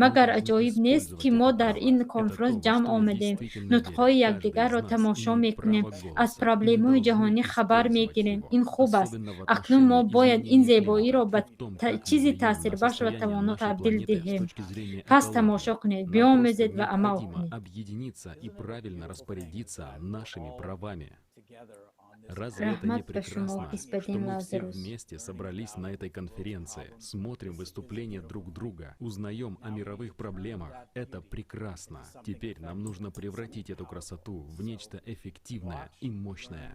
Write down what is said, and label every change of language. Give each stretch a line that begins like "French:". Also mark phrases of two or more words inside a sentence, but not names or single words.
Tajik: Магар аҷоиб нест ки мо дар ин конференсия ҷамъ омадем, нутқҳои якдигарро тамошо мекунем, аз проблемаҳои ҷаҳонӣ хабар мегирем. Ин хуб аст. Акнун мо бояд ин зебоиро ба чизе таъсирбахш ва тавоно табдил диҳем. Пас тамошо кунед, биомӯзед ва амал кунед.
Russian: Объединиться и правильно распорядиться нашими правами. Разве это не прекрасно, что мы все вместе собрались на этой конференции, смотрим выступления друг друга, узнаем о мировых проблемах? Это прекрасно. Теперь нам нужно превратить эту красоту в нечто эффективное и мощное.